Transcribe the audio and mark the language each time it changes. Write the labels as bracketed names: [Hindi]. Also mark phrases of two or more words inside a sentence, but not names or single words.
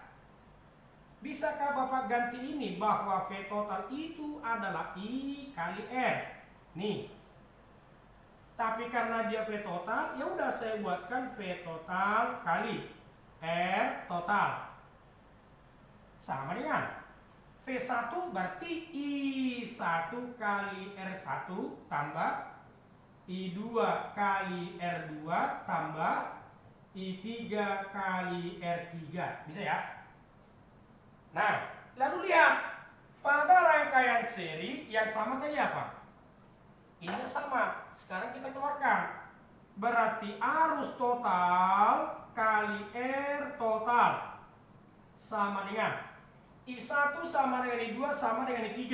[Indonesian] Bisakah Bapak ganti ini bahwa V total itu adalah I kali R? Nih. Tapi karena dia V total, ya udah saya buatkan V total kali R total. Sama dengan V1 berarti I1 kali R1 tambah I2 kali R2 tambah I3 kali R3. Bisa ya? Nah, lalu lihat pada rangkaian seri yang sama tadi apa? Ini sama. Sekarang kita keluarkan. Berarti arus total kali R total sama dengan I1 sama dengan I2 sama dengan I3.